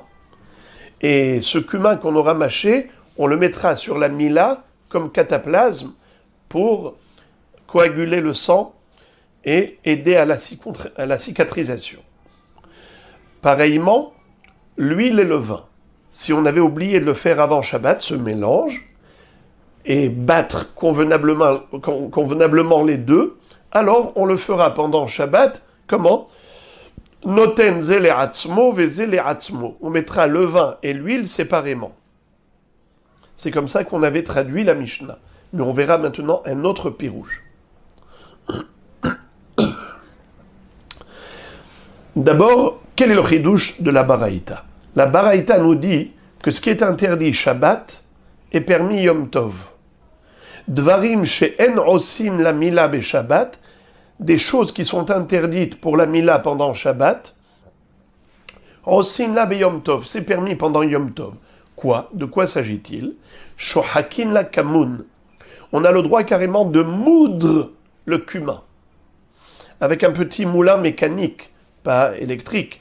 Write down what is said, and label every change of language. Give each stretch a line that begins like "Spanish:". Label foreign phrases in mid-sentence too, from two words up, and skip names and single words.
French: Et ce cumin qu'on aura mâché, on le mettra sur la mila comme cataplasme pour coaguler le sang et aider à la cicatrisation. Pareillement, l'huile et le vin. Si on avait oublié de le faire avant Shabbat, ce mélange, et battre convenablement les deux, alors on le fera pendant Shabbat. Comment?
Hebrew: Noten zele atzmo ve zele atzmo.
French: On mettra le vin et l'huile séparément. C'est comme ça qu'on avait traduit la Mishnah. Mais on verra maintenant un autre pirouche. D'abord, quel est le chidouche de la Baraïta? La Baraïta nous dit que ce qui est interdit Shabbat est permis Yom Tov.
Hebrew: Dvarim she'en osin la mila be Shabbat,
French: des choses qui sont interdites pour la mila pendant Shabbat,
Hebrew: osin la be Yom Tov,
French: c'est permis pendant Yom Tov. Quoi? De quoi s'agit-il?
Hebrew: Shohakin la kamun.
French: On a le droit carrément de moudre le cumin avec un petit moulin mécanique, pas électrique.